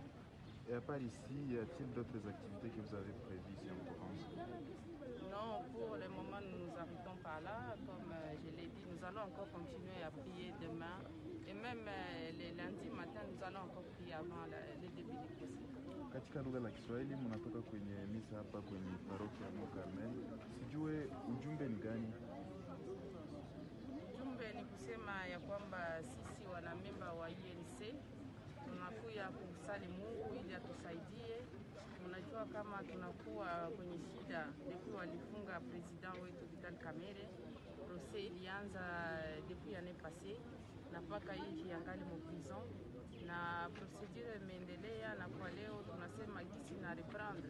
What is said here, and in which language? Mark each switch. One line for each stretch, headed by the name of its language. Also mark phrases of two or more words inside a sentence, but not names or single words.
French: Et à part ici, y a-t-il d'autres activités que vous avez prévues ici en Provence? Non, pour le moment, nous nous arrêtons par là. Comme je l'ai dit, nous allons encore continuer à prier demain. Et même les lundis matin, nous allons encore prier avant le début du procès.
Swahili: Katika lugha la Kiswahili mnatoka kwenye misa hapa kwenye parokia ya Mont Carmel. Sijue ujumbe ni gani? Ujumbe ni kusema ya kwamba sisi wanamemba wa UNC tunakuya kusali Mungu ili atusaidie. Unajua kama tunakuwa kwenye shida depuis walifunga president wetu Vital Kamerhe. Procès ilianza
French: depuis l'année passée
Swahili: na mpaka hivi angali mu prison na procedure imeendelea, na kwa leo tunasema gisi na reprendre.